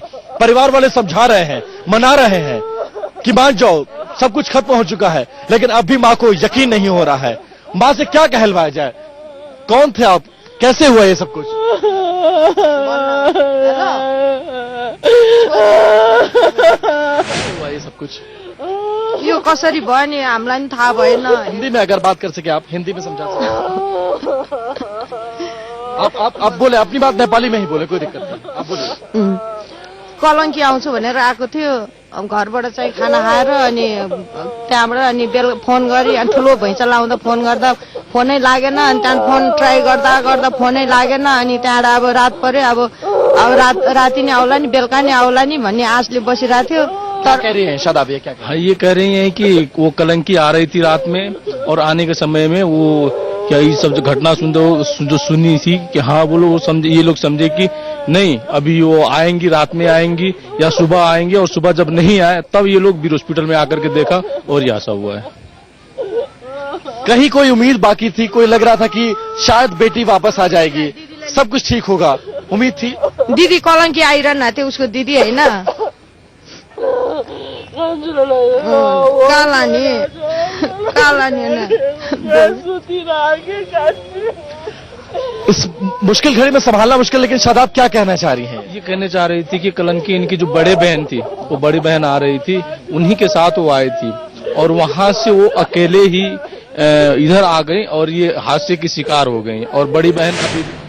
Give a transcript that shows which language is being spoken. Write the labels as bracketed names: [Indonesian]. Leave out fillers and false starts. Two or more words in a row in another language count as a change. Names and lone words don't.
[Hindi] परिवार वाले समझा रहे हैं, मना रहे हैं कि मान जाओ सब कुछ खत्म हो चुका है, लेकिन अब भी माँ को यकीन नहीं हो रहा है। माँ से क्या कहलवाया जाए, कौन थे आप, कैसे हुआ ये सब कुछ? हुआ ये सब कुछ [Nepali] यो कसरी भयो नि हामीलाई नि थाहा भएन। [Hindi] हिंदी में अगर बात कर सके आप, हिंदी में समझा सके आप बोले, अपनी बात नेपाली में ही बोले, कोई दिक्कत नहीं, आप बोलिए। [Nepali] कलङ्की आउँछु भनेर आएको थियो, घरबाट चाहिँ खाना खाएर अनि त्यहाँबाट अनि फोन गरी अनि ठुलो भैँचा लाउँदा फोन गर्दा फोनै लागेन, अनि त्यहाँ फोन ट्राई गर्दा गर्दा फोनै लागेन, अनि त्यहाँबाट अब रात पर्यो, अब राति नै आउला नि बेलुका नै आउला नि भन्ने आशले बसिरहेको थियो। [Hindi] क्या कह रही हैं शादाब, ये क्या कह रही ये कह रही हैं कि वो कलंकी आ रही थी रात में और आने के समय में वो क्या ये सब जो घटना जो सुनी थी कि हाँ बोलो, वो समझे, ये लोग समझे कि नहीं अभी वो आएंगी, रात में आएंगी या सुबह आएंगे, और सुबह जब नहीं आए तब ये लोग वीर हॉस्पिटल में आकर के देखा और ये ऐसा हुआ है। कहीं कोई उम्मीद बाकी थी, कोई लग रहा था कि शायद बेटी वापस आ जाएगी, सब कुछ ठीक होगा, उम्मीद थी। [Nepali] दिदी कलङ्की आइरहनु थियो, उसको दिदी होइन [Hindi] इस मुश्किल घड़ी में संभालना मुश्किल, लेकिन शादाब क्या कहना चाह रही हैं? ये कहना चाह रही थी कि कलंकी इनकी जो बड़े बहन थी, वो बड़ी बहन आ रही थी, उन्हीं के साथ वो आई थी और वहां से वो अकेले ही इधर आ गई और ये हादसे की शिकार हो गई, और बड़ी बहन अभी